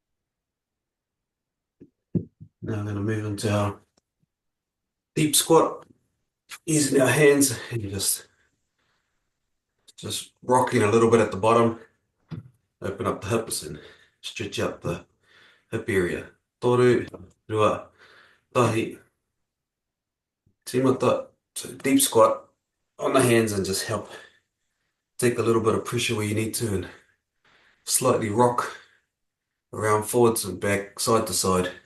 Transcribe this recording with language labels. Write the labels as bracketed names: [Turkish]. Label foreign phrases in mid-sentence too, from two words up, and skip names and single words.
[English] Now I'm going to move into our deep squat, using our hands and just rocking a little bit at the bottom, open up the hips and stretch out the hip area. [Māori] Toru, rua, tahi, timata. [English] So deep squat on the hands and just help take a little bit of pressure where you need to and slightly rock around forwards and back, side to side.